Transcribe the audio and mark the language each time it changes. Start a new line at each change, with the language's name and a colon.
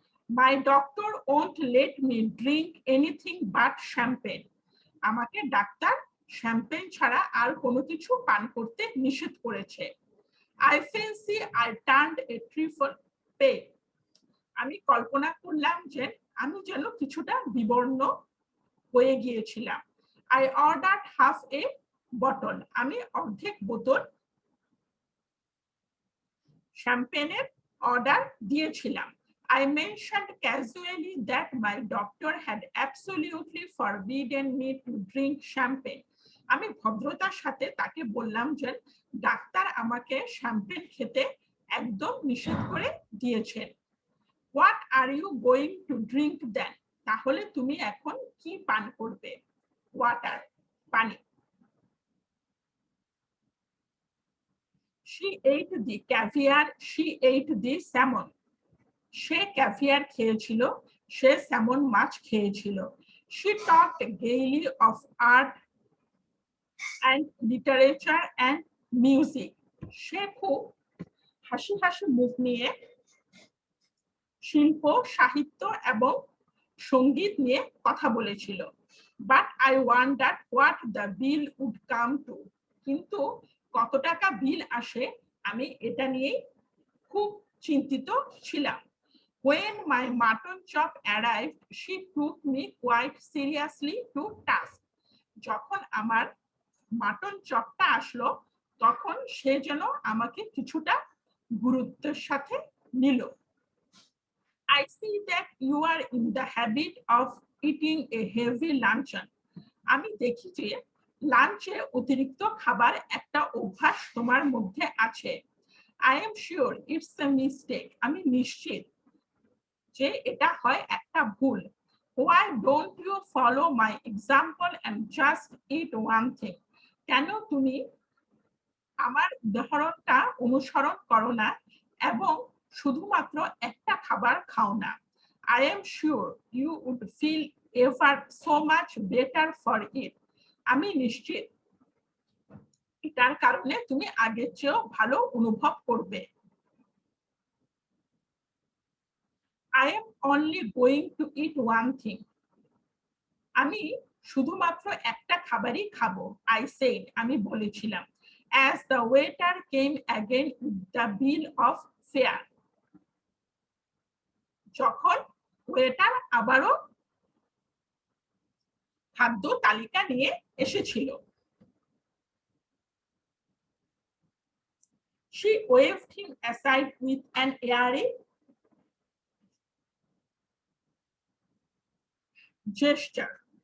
English: My doctor won't let me drink anything but champagne.
Bangla: আমাকে doctor champagne ছাড়া আর কোনো কিছু পান করতে নিষেধ করেছে।
English: I fancy I turned a trifle pale.
Bangla: আমি কল্পনা করলাম যে আমি যেন কিছুটা বিবর্ণ হয়ে গিয়েছিলাম।
English: I ordered half a bottle.
Bangla: আমি অর্ধেক বোতল শ্যাম্পেনের অর্ডার দিয়েছিলাম।
English: I mentioned casually that my doctor had absolutely forbidden me to drink champagne.
Bangla: আমি ভদ্রতার সাথে তাকে বললাম যে ডাক্তার আমাকে শ্যাম্পেন খেতে একদম নিষেধ করে দিয়েছেন।
English: What are you going to drink then?
Bangla: তাহলে তুমি এখন কি পান করবে?
English: water,
Bangla: পানি।
English: She ate the caviar, she ate the salmon.
Bangla: Say caviar খেয়েছিল, সে স্যামন মাছ খেয়েছিল।
English: She talked gaily of art and literature and music.
Bangla: সে খুব হাসি হাসি মুখ নিয়ে শিল্প, সাহিত্য এবং সঙ্গীত নিয়ে কথা বলেছিল।
English: But I wondered what the bill would come to.
Bangla: কিন্তু কত টাকা বিল আসে, আমি এটা নিয়েই খুব চিন্তিত ছিলাম।
English: When my mutton chop arrived, she took me quite seriously to task.
Bangla: যখন আমার মাটন চপটা আসলো, তখন সে যেন আমাকে কিছুটা গুরুত্বের সাথে নিল।
English: I see that you are in the habit of eating a heavy luncheon.
Bangla: আমি দেখি যে লাঞ্চে অতিরিক্ত খাবার একটা অভ্যাস তোমার মধ্যে আছে।
English: I am sure it's a mistake.
Bangla: আমি নিশ্চিত যে এটা হয় একটা ভুল।
English: Why don't you follow my example and just eat one thing?
Bangla: কেন তুমি আমার উদাহরণটা অনুসরণ করো না এবং শুধুমাত্র একটা খাবার খাও না?
English: I am sure you would feel ever so much better for it.
Bangla: আমি নিশ্চিত এটার কারণে তুমি আগের চেয়েও ভালো অনুভব করবে।
English: I am only going to eat one thing.
Bangla: আমি শুধুমাত্র একটা খাবারই খাবো।
English: I said,
Bangla: আমি বলেছিলাম।
English: As the waiter came again with the bill of fare.
Bangla: যখন ওয়েটার আবারও খাদ্য তালিকা নিয়ে এসেছিল।
English: She waved him aside with an airy gesture.